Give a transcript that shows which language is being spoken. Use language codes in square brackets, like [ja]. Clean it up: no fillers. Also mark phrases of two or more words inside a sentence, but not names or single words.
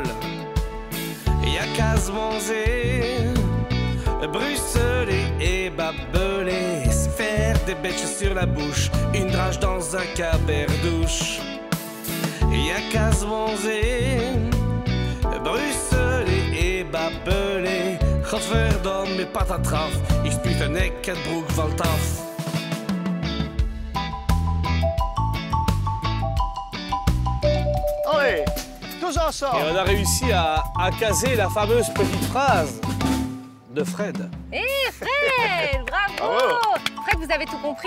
[fr] Y'a qu'à se bonzer, bruxeler et babeler, se faire des bêches sur la bouche, une drache dans un caberdouche. Y'a qu'à se bonzer, bruxeler et babeler, [nl] godverdomme met patatraf, ik spuit een nek, het broek valt af. [fr] Allez, tous ensemble. Et on a réussi à caser la fameuse petite phrase de Fred. Hé, Fred, bravo. Fred, vous avez tout compris?